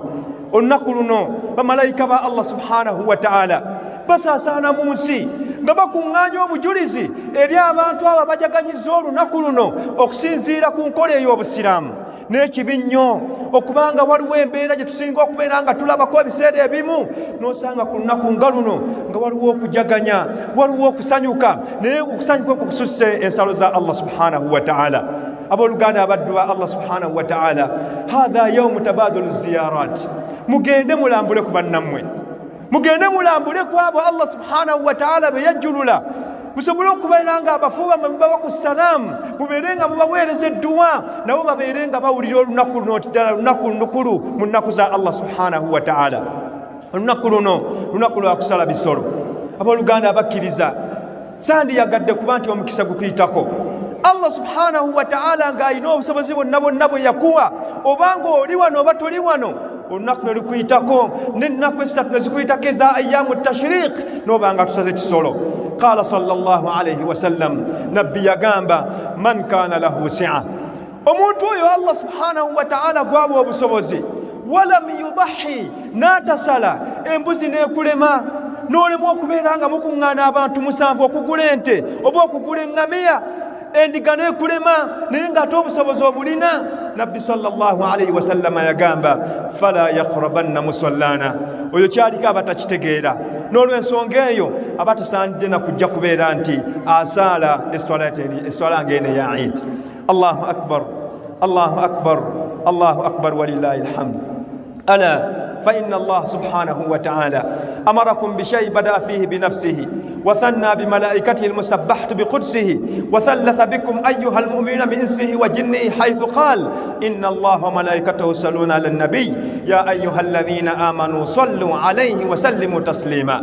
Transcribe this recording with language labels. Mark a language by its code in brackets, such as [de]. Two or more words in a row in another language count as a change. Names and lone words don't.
[lg] Olunaku luno bamalayika ba Allah [ar] سبحانه وتعالى [lg] basaasaana mu nsi nga bakuŋŋaanya obujulizi eri abantu abo abajaganyiza olunaku luno okusinziira ku nkola ey'Obusiraamu. N'ekibi nnyo okubanga waliwo embeera gye tusinga okubeera nga tulabako ebiseera ebimu, n'osanga ku lunaku nga luno nga waliwo okujaganya, waliwo okusanyuka, naye okusanyuka okwo kususse ensalo za Allah [ar] سبحانه وتعالى. [lg] Abooluganda abaddu ba Allah [ar] سبحانه وتعالى, هذا يوم تبادل زيارات, [lg] mugende mulambule ku bannammwe, mugende mulambule ku abo Allah [ar] سبحانه وتعالى [lg] be yajjulula, musobole okubeera nga abafuuba mubawa ku salaamu, mubeere nga mubaweereza edduwa, nabo babeere nga bawulira olunaku luno ddala lunaku lukulu mu nnaku za Allah [ar] سبحانه وتعالى. [lg] Olunaku luno lunaku lwa kusala bisolo. Abooluganda abakkiriza sandiyagadde kuba nti omukisa gukuyitako. Allah [ar] سبحانه وتعالى [lg] ng'alina obusobozi bonna bwe yakuwa, obanga oli wano oba toli wano, olunaku ne lukuyitako, n'ennaku esatu ne zikuyitako eza [ar] أيام تشريق, [lg] n'obanga tusaze kisolo. [ar] قال صلى الله عليه وسلم, [lg] nabbi yagamba, [ar] من كان له سعة, [lg] omuntu oyo Allah [ar] سبحانه و [lg] ta'ala gwawa obusobozi, [ar] ولم يضح, [lg] n'atasala embuzi n'ekulema, n'olema okubeera nga mukuŋŋaana abantu 7 okugula ente oba okugula eŋŋamiya, endiga n'ekulema naye ng'ate obusobozi obulina, nabbi [ar] صلى الله عليه وسلم [lg] yagamba, [ar] فلا يقربن مصلانا, [lg] oyo kyaliko abatakitegeera, n'olw'ensonga eyo abatasaanidde na kujja kubeera nti asaala eswala ng'eno ya Eid. [ar] الله أكبر، الله أكبر، الله أكبر ولله الحمد. Ala فإن الله سبحانه وتعالى أمركم بشيء بدأ فيه بنفسه وثنى بملائكته المسبحة بقدسه وثلث بكم أيها المؤمنون من إنسه وجنه حيث قال إن الله وملائكته يصلون على النبي يا أيها الذين آمنوا صلوا عليه وسلموا تسليما.